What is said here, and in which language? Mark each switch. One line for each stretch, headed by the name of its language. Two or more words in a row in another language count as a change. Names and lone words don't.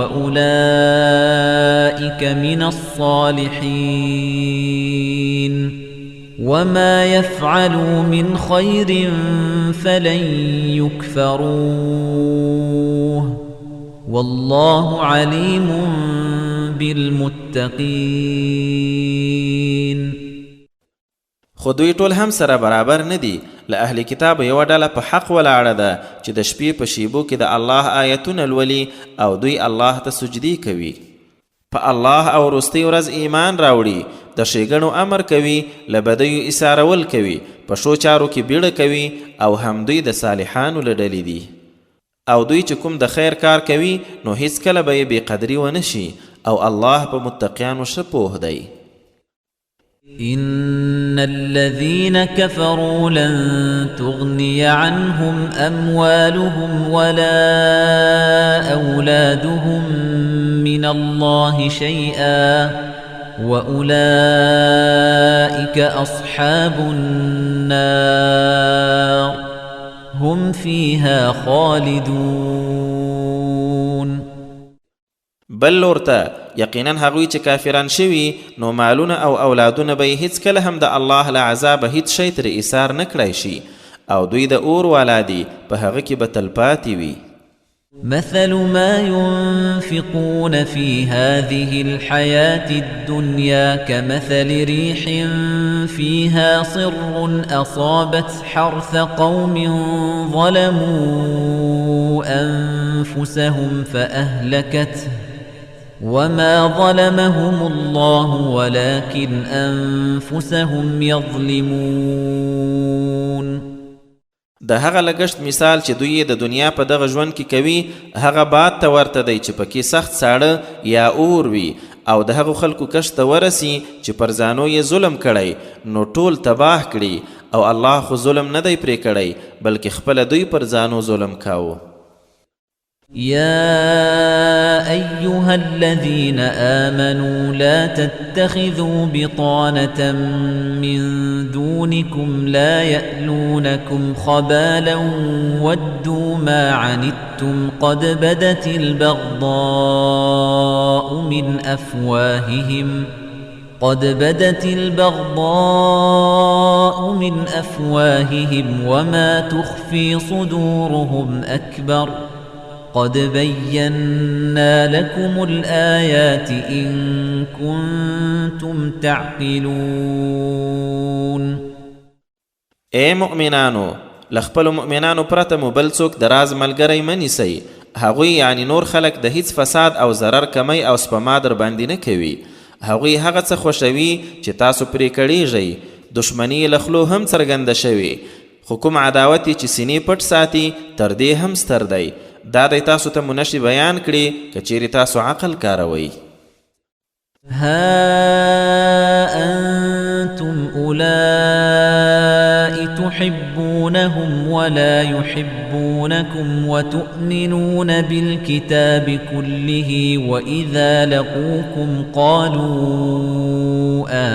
Arabic: وأولئك من الصالحين وما يفعلوا من خير فلن يكفروه والله عليم بالمتقين.
Pashto: خو دوی ټول هم سره برابر نه دي. له اهل کتاب یوه ډله په حق ولاړه ده چې د شپې په شیبو کې د الله آیتونه لولي او دوی الله ته سجدي کوي، په الله او وروستۍ ورځ ایمان راوړي، د ښېګڼو امر کوي، له بدیو ایثارول کوي، په ښو چارو کې بیړه کوي او هم دوی د صالحانو له ډلې دي. او دوی چې کوم د خیر کار کوي نو هیڅکله به یې بېقدري ونه شي او الله په متقیانو ښه پوه دی.
Arabic: إن الذين كفروا لن تغني عنهم أموالهم ولا أولادهم من الله شيئا وأولئك أصحاب النار هم فيها خالدون.
Pashto: بل ورته یقینا هغوی چې کافران شوي نو مالونه او اولادونه به یې هیڅکله هم د الله له عذابه هیڅ شی ترې ایثار نه کړی شي او دوی د اور والا دي په هغه کې به تلپاتې وي.
Arabic: مثل ما ينفقون في هذه الحياة الدنيا كمثل ريح فيها صر أصابت حرث قوم ظلموا أنفسهم فأهلكته وما ظلمهم الله ولكن أنفسهم يظلمون.
Pashto: د هغه لګښت مثال چې دوی د دنیا په دغه ژوند کې کوي هغه باد ته ورته دی چې پکې سخت ساړه یا اور وي او د هغو خلکو کشت ته ورسي چې پر ځانو یې ظلم کړی نو ټول تباه کړي او الله خو ظلم نه دی پرې کړی بلکې خپله دوی پر ځانو ظلم کاوه.
Arabic: يا أيها الذين آمنوا لا تتخذوا بطانة من دونكم لا يألونكم خبالا ودوا ما عنتم قد بدت البغضاء من أفواههم وما تخفي صدورهم أكبر قد بينا لكم الآيات إن كنتم تعقلون.
Pashto: اے مؤمنانو لخپل مؤمنانو پرته مو بل څوک د راز ملګری مه نیسئ. هغوی یعنی نور خلک د هیڅ فساد او ضرر کمی او سپما در باندې نه کوي. هغوی هغه څه خوښوي چې تاسو پرې کړیږئ. دشمني له خولو هم څرګنده شوې خو کوم عداوت چې سینې پټ ساتي تر دې هم ستر دی. دا دی تاسو ته مو نشي بیان کړي که چیرې تاسو عقل کاروئ.
Arabic: ها أنتم أولئك تحبونهم ولا يحبونكم وتؤمنون بالكتاب كله وإذا لقوكم قالوا